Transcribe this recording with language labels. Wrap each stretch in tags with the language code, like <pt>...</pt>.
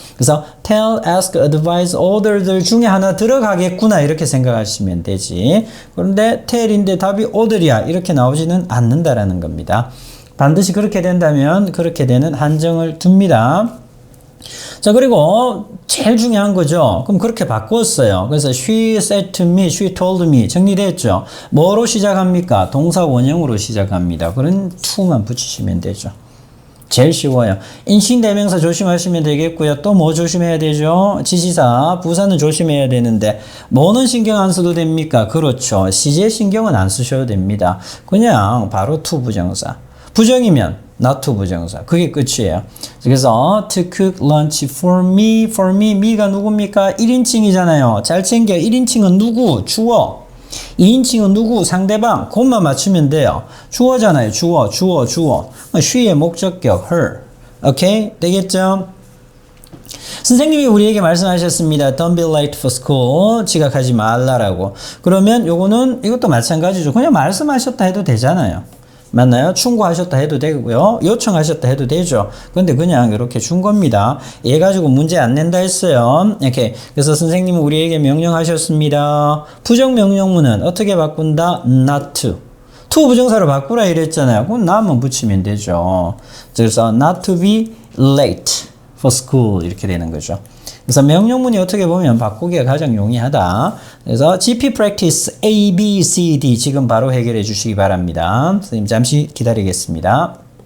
<ko>그래서 tell, ask, advise, order들 중에 하나 들어가겠구나 이렇게 생각하시면 되지. 그런데 tell인데 답이 order이야 이렇게 나오지는 않는다라는 겁니다. 반드시 그렇게 된다면 그렇게 되는 한정을 둡니다. 자, 그리고 제일 중요한 거죠. 그럼 그렇게 바꿨어요. 그래서</ko> <en>she said to me, she told me</en> <ko>정리됐죠. 뭐로 시작합니까? 동사 원형으로 시작합니다. 그런 to만 붙이시면 되죠. 제일 쉬워요. 인칭대명사 조심하시면 되겠고요. 또 뭐 조심해야 되죠? 지시사, 부사는 조심해야 되는데 뭐는 신경 안 써도 됩니까? 그렇죠. 시제 신경은 안 쓰셔도 됩니다. 그냥 바로 to 부정사. 부정이면 not to 부정사. 그게 끝이에요. 그래서</ko> <en>to cook lunch for me, me가</en> <ko>누굽니까? 1인칭이잖아요. 잘 챙겨. 1인칭은 누구? 주어. 2인칭은 누구? 상대방. 그것만 맞추면 돼요. 주어잖아요. 주어. she의 목적격 her. 오케이? 되겠죠? 선생님이 우리에게 말씀하셨습니다.</ko> <en>Don't be late for school.</en> <ko>지각하지 말라라고. 그러면 이것도 마찬가지죠. 그냥 말씀하셨다 해도 되잖아요. 맞나요? 충고하셨다 해도 되고요. 요청하셨다 해도 되죠. 근데 그냥 이렇게 준 겁니다. 얘 가지고 문제 안 낸다 했어요. 이렇게. 그래서 선생님은 우리에게 명령하셨습니다. 부정명령문은 어떻게 바꾼다?</ko> <en>not to.</en> <ko>to 부정사로 바꾸라 이랬잖아요. 그럼 not만 붙이면 되죠. 그래서</ko> <en>not to be late for school</en> <ko>이렇게 되는 거죠. 그래서 명령문이 어떻게 보면 바꾸기가 가장 용이하다. 그래서 GP practice A, B, C, D 지금 바로 해결해 주시기 바랍니다. 선생님 잠시 기다리겠습니다.</ko>